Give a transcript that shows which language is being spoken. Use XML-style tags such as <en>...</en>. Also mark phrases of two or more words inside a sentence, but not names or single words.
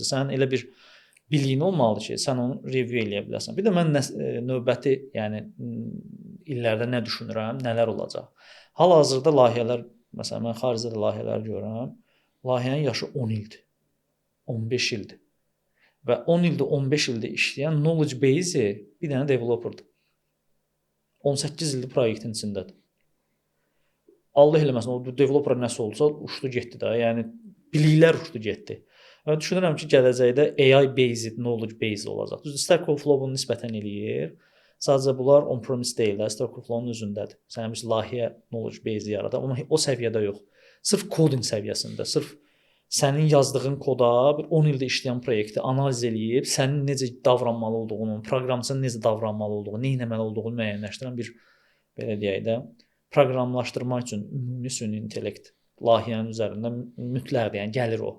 <az>Sənin elə bir biliyin olmalıdır ki, sən onu review eləyə biləsən. Bir də mən növbəti, yəni illərdə nə düşünürəm, nələr olacaq. Hal-hazırda layihələr, məsələn, mən xaricdə də layihələr görürəm. Layihənin yaşı 10 ildir. 15 ildir. Və 10 ildə, 15 ildə işləyən</az> <en>knowledge base-</en> <az>i bir dənə developerdir. 18 ildir proyektin içindədir. Allah eləməsin, o developer nəsə olsa uçdu getdi də. Yəni biliklər uçdu getdi. Və düşünürəm ki, gələcəkdə</az> <en>AI based knowledge base</en> <az>olacaq. Düzdür, Stack Overflow-u nisbətən eləyir. Sadəcə bunlar on-premise deyillər, Stack Overflow-un özündədir. Sənin bir layihə</az> <en>knowledge base</en> <az>yaradır, amma o səviyyədə yox. Sırf coding səviyyəsində, sırf sənin yazdığın koda bir 10 ildə işləyən proyekti analiz eləyib, sənin necə davranmalı olduğunu, proqramçının necə davranmalı olduğunu, nə etməli olduğunu müəyyənləşdirən bir belə deyək də proqramlaşdırmaq üçün ümumi süni intellekt layihənin üzərində mütləqdir, yəni gəlir o.</az>